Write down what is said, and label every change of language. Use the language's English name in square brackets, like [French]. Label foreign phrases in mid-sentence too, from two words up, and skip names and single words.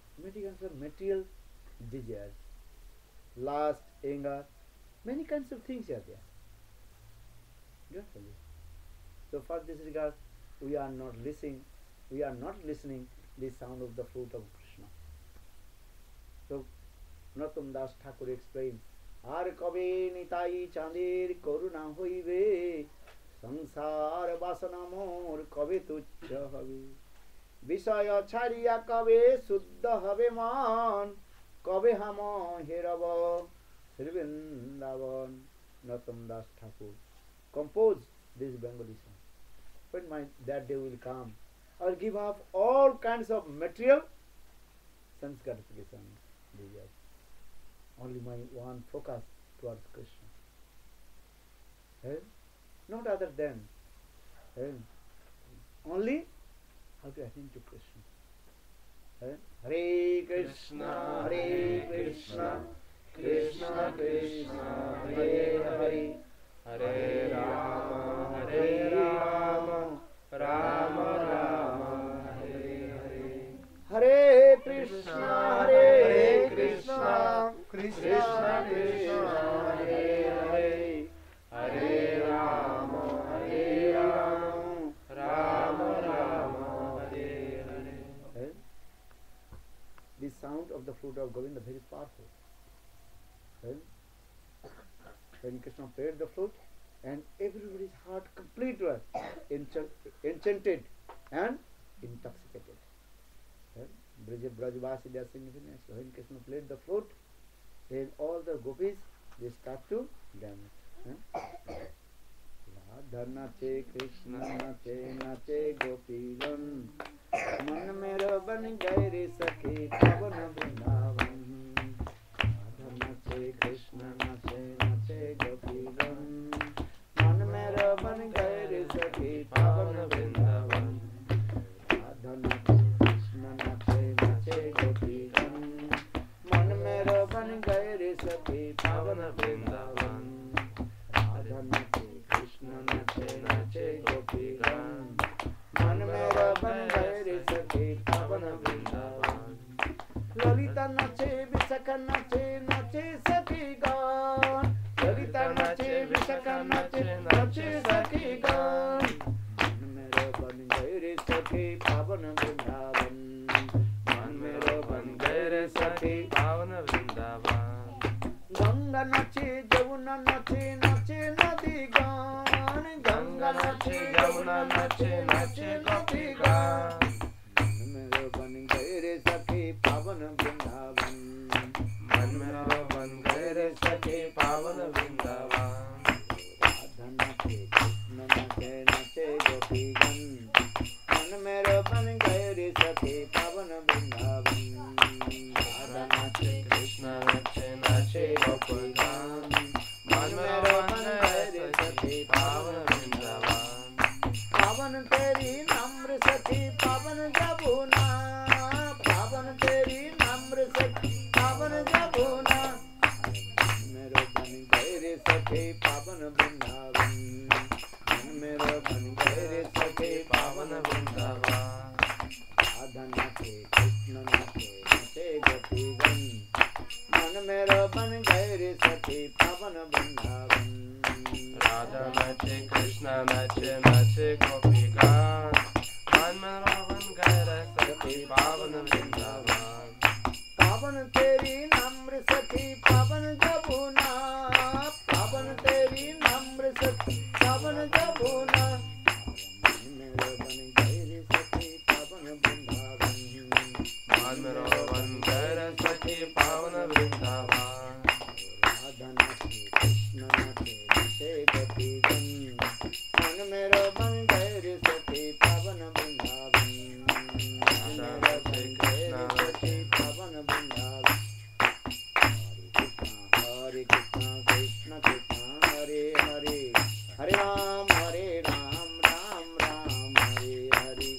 [English] Many kinds of material desires, lust, anger, many kinds of things are there. Don't believe. So for this regard, we are not listening the sound of the flute of Krishna. So Narottam Das Thakur explains, [Bangla] আর কবে নিতাই চাঁদের করুণা হইবে, সংসার বাসনা মোর কবে তুচ্ছ হবে. বিষয় ছাড়িয়া কবে শুদ্ধ হবে মন, কবে হাম হেরব শ্রীবৃন্দাবন. [English] Narottam Das Thakur composed this Bengali song. When that day will come, I will give up all kinds of material sanskarification desires. Only my one focus towards Krishna. Not other than only how to attend to Krishna. [Sanskrit] हरे कृष्ण, हरे कृष्ण, कृष्ण कृष्ण, हरे हरे, हरे राम, हरे राम, राम राम, हरे हरे. हरे कृष्ण, हरे कृष्ण, कृष्ण कृष्ण, हरे हरे, हरे राम, हरे राम, राम राम, हरे हरे. [English] The sound of the flute of Govinda very powerful. When Krishna played the flute, and everybody's heart completely was enchanted and intoxicated. Brajavasi, they are singing. So when Krishna played the flute, then all the gopis, they start to dance. [Hindi] राधा नाचे, कृष्ण नाचे, नाचे गोपीगण, मन मेरा बन गये रे सखी पावन वृंदावन. राधा नाचे, कृष्ण नाचे, नाचे गोपीगण, मन मेरा बन गये रे सखी पावन वृंदावन. राधा नाचे, कृष्ण नाचे, नाचे गोपीगण, मन मेरा बन गये रे सखी पावन वृंदावन. राधा नाचे, कृष्ण नाचे, नाचे गोपीगण, मन मेरा बन गये रे सखी पावन वृंदावन. ललिता नाचे, विशाखा नाचे, नाचे सखी गण. ललिता नाचे, विशाखा नाचे, नाचे सखी गण. मन मेरा बन गये रे सखी पावन वृंदावन. मन मेरा बन गये रे सखी पावन वृंदावन. गंगा नाचे, जमुना नाचे, नाचे नदी गण. गंगा नाचे, जमुना नाचे, नाचे नदी गण. मन मेरा बन गये रे सखी पावन वृंदावन. मन मेरा बन गये रे सखी पावन वृंदावन. राधा नाचे, कृष्ण नाचे, नाचे गोपीगण, मन मेरा बन गये रे सखी पावन वृंदावन. राधा नाचे, कृष्ण नाचे, नाचे गोपीगण, मन मेरा बन गये रे सखी पावन वृंदावन. पावन तेरी नमर सखी पावन जबुना, पावन तेरी नमर सखी पावन जबुना. मेरा बन गये रे सखी पावन वृंदावन. मेरा बन गये रे सखी पावन वृंदावन. राधा नाचे, कृष्ण नाचे, नाचे गोपीगण, मन मेरा बन गये रे सखी पावन वृंदावन. राधा नाचे, कृष्ण नाचे, नाचे गोपीगण, मन मेरा बन गये रे सखी पावन वृंदावन. पावन तेरी नमर सखी पावन जबुना, पावन तेरी नमर सखी पावन जबुना. मेरा बन गये रे सखी पावन वृंदावन. मन मेरा बन गये रे सखी पावन वृंदावन. राधा नाचे, कृष्ण नाचे, नाचे गोपीगण, मन मेरा बन गये रे सखी पावन वृंदावन. राधा नाचे, कृष्ण नाचे, पावन वृंदावन. [Sanskrit] हरे कृष्ण, कृष्ण कृष्ण, हरे हरे, हरे राम, राम राम, हरे हरे.